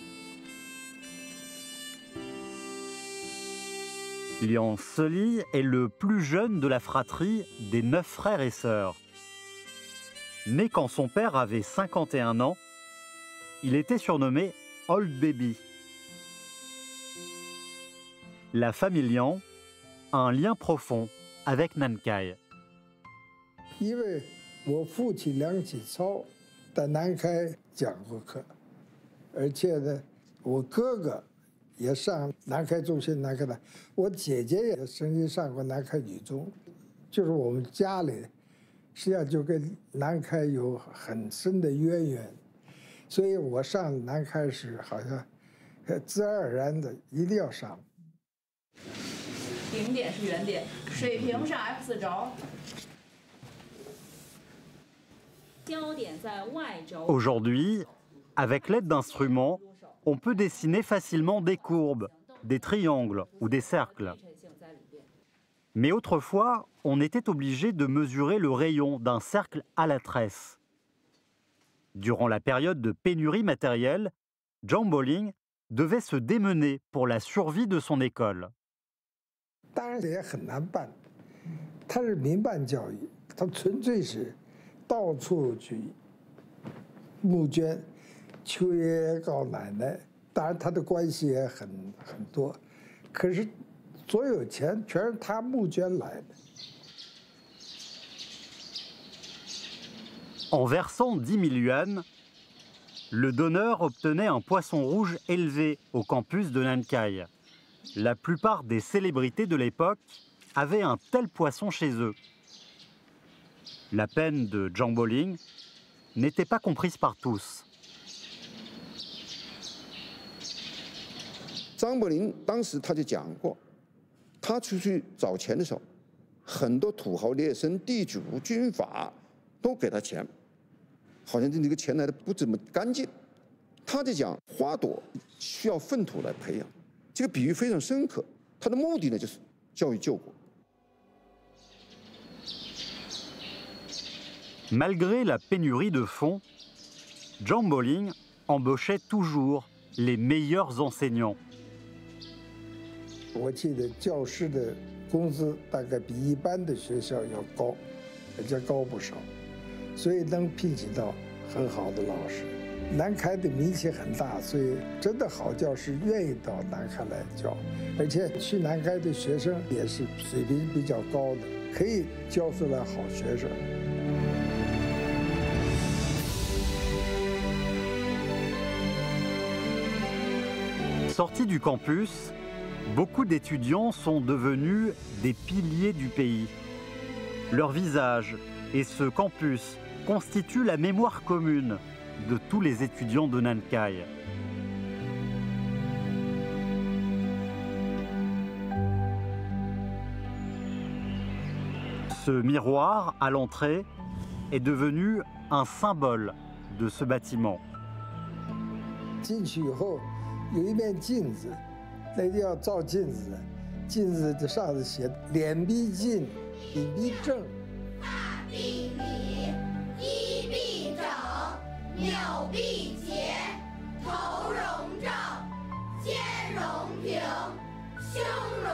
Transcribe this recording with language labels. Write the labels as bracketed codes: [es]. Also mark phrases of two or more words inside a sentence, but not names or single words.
[fr] Liang Seli est le plus jeune de la fratrie des 9 frères et sœurs. Né quand son père avait 51 ans, il était surnommé Old Baby. La famille Liang a un lien profond avec Nankai. [zh] 因为我父亲梁启超在南开讲过课，而且呢，我哥哥也上南开中学、南开大，我姐姐也曾经上过南开女中，就是我们家里实际上就跟南开有很深的渊源，所以我上南开时好像自然而然的一定要上。顶点是原点，水平是 X 轴。 [fr] Aujourd'hui, avec l'aide d'instruments, on peut dessiner facilement des courbes, des triangles ou des cercles. Mais autrefois, on était obligé de mesurer le rayon d'un cercle à la tresse. Durant la période de pénurie matérielle, Zhang Boling devait se démener pour la survie de son école. [zh] 当然也很难办，它是民办教育，它纯粹是到处去募捐，求爷爷告奶奶。当然他的关系也很多，可是所有钱全是他募捐来的。 [fr] En versant 10 000 yuan, le donneur obtenait un poisson rouge élevé au campus de Nankai. La plupart des célébrités de l'époque avaient un tel poisson chez eux. La peine de Zhang Boling n'était pas comprise par tous. [zh] 张伯苓当时他就讲过，他出去找钱的时候，很多土豪劣绅、地主、军阀都给他钱，好像这个钱来的不怎么干净。他就讲，花朵需要粪土来培养，这个比喻非常深刻。他的目的呢，就是教育救国。 [fr] Malgré la pénurie de fonds, Zhang Boling embauchait toujours les meilleurs enseignants. [zh] 我记得教师的工资大概比一般的学校要高，而且高不少，所以能聘请到很好的老师。南开的名气很大，所以真的好教师愿意到南开来教，而且去南开的学生也是水平比较高的，可以教出来好学生。 [fr] Sortis du campus, beaucoup d'étudiants sont devenus des piliers du pays. Leur visage et ce campus constituent la mémoire commune de tous les étudiants de Nankai. Ce miroir à l'entrée est devenu un symbole de ce bâtiment. [zh] 进去以后。有一面镜子，那地方照镜子，镜子的上头写“脸必净，体必正”。大必礼，衣必整，纽必结，头容正，肩容平，胸。